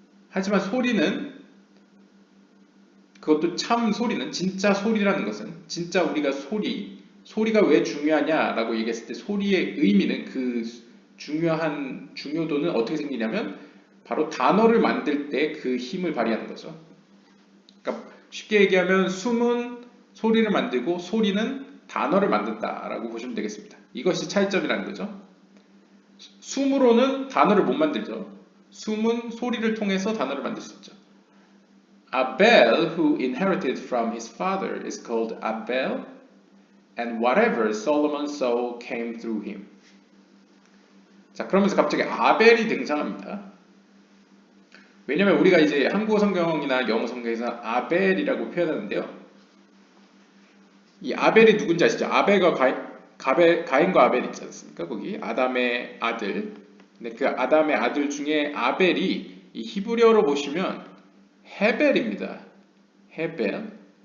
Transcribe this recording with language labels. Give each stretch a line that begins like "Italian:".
Korean: 하지만 소리는, 그것도 참 소리는, 진짜 소리라는 것은, 진짜 우리가 소리가 왜 중요하냐라고 얘기했을 때 소리의 의미는, 그 중요도는 어떻게 생기냐면 바로 단어를 만들 때 그 힘을 발휘하는 거죠. 그러니까 쉽게 얘기하면 숨은 소리를 만들고 소리는 단어를 만든다라고 보시면 되겠습니다. 이것이 차이점이라는 거죠. 숨으로는 단어를 못 만들죠. 숨은 소리를 통해서 단어를 만들 수 있죠.
English: Abel, who inherited from his father, is called Abel, and whatever Solomon saw came through him.
Korean: 자, 그러면서 갑자기 아벨이 등장합니다. 왜냐면 우리가 이제 한국어 성경이나 영어 성경에서 아벨이라고 표현하는데요. 이 아벨이 누군지 아시죠? 아벨과 가인과 아벨 있지 않습니까? 거기 아담의 아들. 근데 그 아담의 아들 중에 아벨이 이 히브리어로 보시면 헤벨입니다. 헤벨.